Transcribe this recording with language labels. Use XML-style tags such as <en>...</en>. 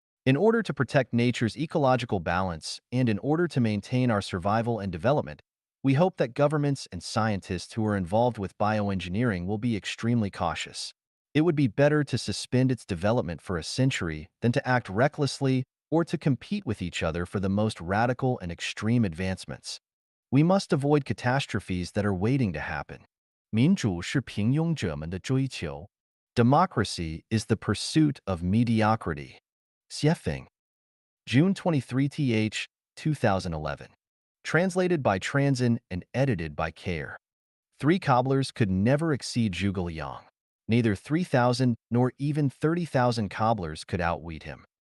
<en>In order to protect nature's ecological balance and in order to maintain our survival and development, we hope that governments and scientists who are involved with bioengineering will be extremely cautious. It would be better to suspend its development for a century than to act recklessly or to compete with each other for the most radical and extreme advancements. We must avoid catastrophes that are waiting to happen.</en> <zh>民主是平庸者们的追求.</zh> <en>Democracy is the pursuit of mediocrity. Xiefeng. June 23th, 2011. Translated by Transin and edited by Kair. Three cobblers could never exceed Zhuge Liang. Neither 3,000 nor even 30,000 cobblers could outwit him.</en>